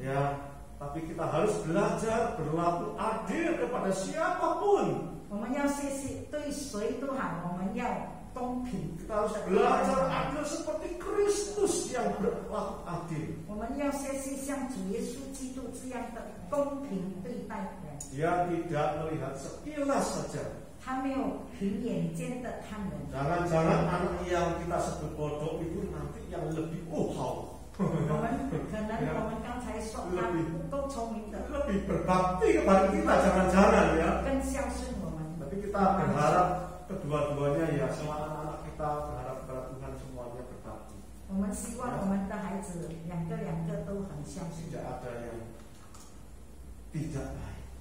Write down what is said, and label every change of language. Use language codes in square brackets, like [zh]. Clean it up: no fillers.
[id] Ya, tapi kita harus belajar berlaku adil kepada siapapun. [zh] 我们要学习对谁都好，我们要公平。 [id] Kita harus belajar adil seperti Kristus yang berlaku adil. [zh] 我们要学习像主耶稣基督这样的公平对待人。 [id] Dia tidak melihat sekilas saja. [zh] 他没有凭眼见的看人。 [id] Jangan-jangan anak yang kita sebut bodoh itu nanti yang lebih hao. [zh] 我们可能我们刚才说他不够聪明的， [id] Lebih berbakti kepada kita, jangan-jangan ya. [zh] 更孝顺我们。 [id] Tapi kita berharap kedua-duanya ya, semua anak-anak kita berharap kepada Tuhan semuanya berbakti. [zh] 我们希望我们的孩子两个都很孝顺， [id] Tidak ada yang tidak baik.